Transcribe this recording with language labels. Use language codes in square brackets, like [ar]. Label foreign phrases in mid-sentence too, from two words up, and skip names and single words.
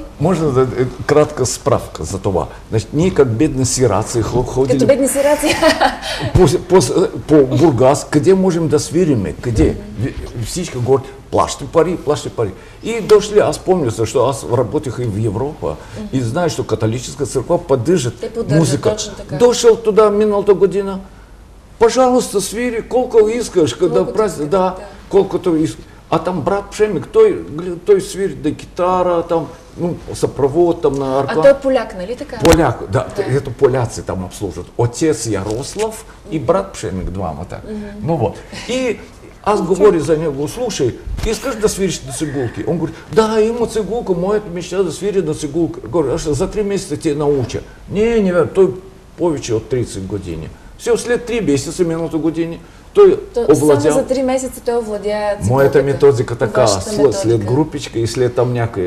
[bg] Можно да, кратка справка за това. Значит, ние как бедни сираци ходили Като бедни сираци. по Бургас, къде можем да свириме, къде? Всички говорят, плащай пари. И дошли, аз помню, защото аз работех и в Европа, [ru] и знаешь, что католическая церковь поддержит [bg] Те поддържат, [ru] музыка. [bg] точно така. Дошъл туда миналата година, пожалуйста, свири, колко искаш, когда Колкото [ru] праздник, [bg] искате, да, да. колкото искаш. А там брат Пшемик, той свири да гитара, там, ну, съпровод там на А арка. той е поляк, нали така? [ru] Поляк, да, это поляцы там обслуживают. Отец Ярослав и брат Пшемик, [bg] двама так. Ну вот. И аз говорю за него, слушай, искаш да свириш на цигулки? [ru] Он говорит, [bg] да, има цигулка, моята мечта да свири на цигулка. Говорю, а за 3 месеца те науча. [ru] Не верю, [bg] той повече от 30 години. Все, след 3 месеца, миналата години, той овладял. Само за 3 месеца той овладя цигулката. Моята методика така, Вашата методика. след групичка и след там някъде.